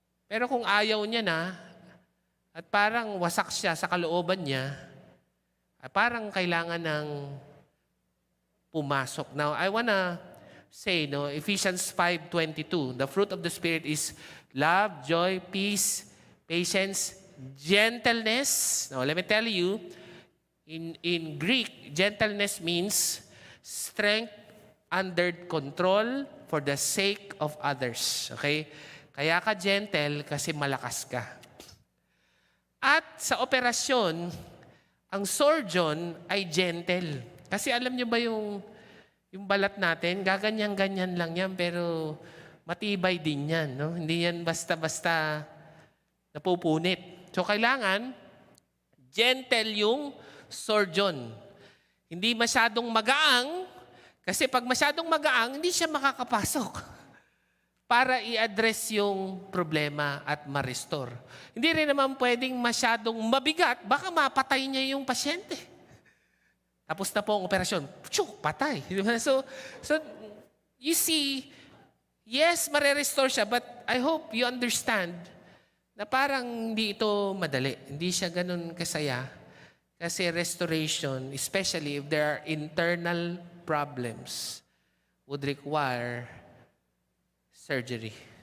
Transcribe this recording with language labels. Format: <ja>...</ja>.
<tl>Pero kung ayaw niya na, at parang wasak siya sa kalooban niya, parang kailangan ng pumasok.</tl> <en>Now, I wanna say, Ephesians 5:22, the fruit of the Spirit is love, joy, peace, patience, gentleness. Now, let me tell you, in Greek, gentleness means strength, under control for the sake of others.</en> <tl>Okay? Kaya ka gentle kasi malakas ka. At sa operasyon, ang surgeon ay gentle. Kasi alam niyo ba yung balat natin, gaganyan-ganyan lang yan, pero matibay din yan. No? Hindi yan basta-basta napupunit. So kailangan, gentle yung surgeon. Hindi masyadong magaang, kasi pag masyadong magaang, hindi siya makakapasok para i-address yung problema at ma-restore. Hindi rin naman pwedeng masyadong mabigat, baka mapatay niya yung pasyente. Tapos na po ang operasyon, patay.</tl> <en>So, you see, yes,</en> <tl>mare-restore siya,</tl> <en>but I hope you understand</en> <tl>na parang hindi ito madali. Hindi siya ganun kasaya.</tl> <en>Kasi restoration, especially if there are internal problems, would require surgery.</en>